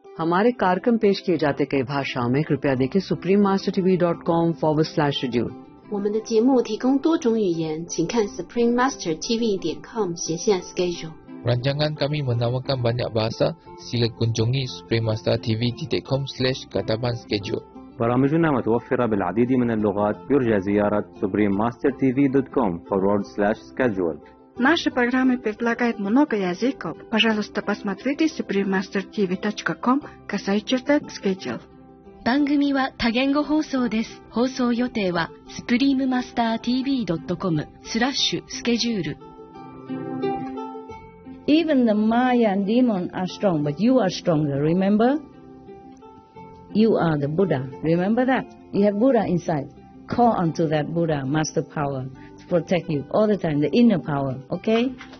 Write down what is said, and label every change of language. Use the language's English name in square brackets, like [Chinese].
[Hindi] हमारे कार्यक्रम पेश किए जाते कई भाषाओं में कृपया देखें suprememastertv.com/schedule。 [Chinese] 我们的节目提供多种语言，请看 suprememastertv.com/schedule。 [Malay] Rancangan kami menawarkan banyak bahasa. Sila kunjungi suprememastertv.com/schedule. [Arabic] برامجنا متوفرة بالعديد من اللغات. يرجى زيارة suprememastertv.com/schedule. [Russian] Наши программы предлагают много языков. Пожалуйста, посмотрите suprememastertv.com/schedule。 [Japanese] 番組は多言語放送です。放送予定は suprememastertv.com/schedule。 [English] Even the Maya and demon are strong, but you are stronger, remember? You are the Buddha. Remember that? You have Buddha inside. Call onto that Buddha, master power, to protect you all the time, the inner power, okay?